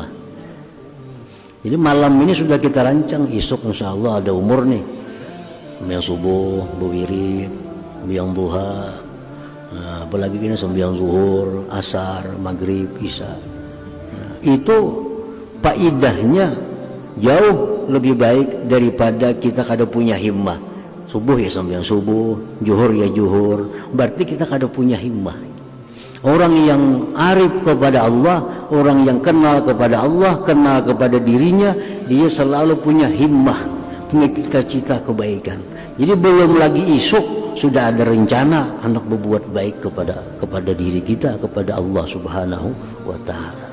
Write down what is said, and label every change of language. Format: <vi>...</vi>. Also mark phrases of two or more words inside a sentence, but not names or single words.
<id>Jadi malam ini sudah kita rancang, esok</id> <ar>إن شاء الله</ar> <id>ada umur nih, sembahyang subuh, berwirid, sembahyang duha, nah, apalagi ini sembahyang zuhur, asar, maghrib, isya. Nah, itu faidahnya jauh lebih baik daripada kita kada punya himmah. Subuh ya sembahyang subuh, zuhur ya zuhur, berarti kita kada punya himmah. Orang yang arif kepada Allah, orang yang kenal kepada Allah, kenal kepada dirinya, dia selalu punya himmah, punya cita-cita kebaikan. Jadi belum lagi esok sudah ada rencana hendak berbuat baik kepada diri kita, kepada Allah</id> <ar>سبحانه و تعالى.</ar>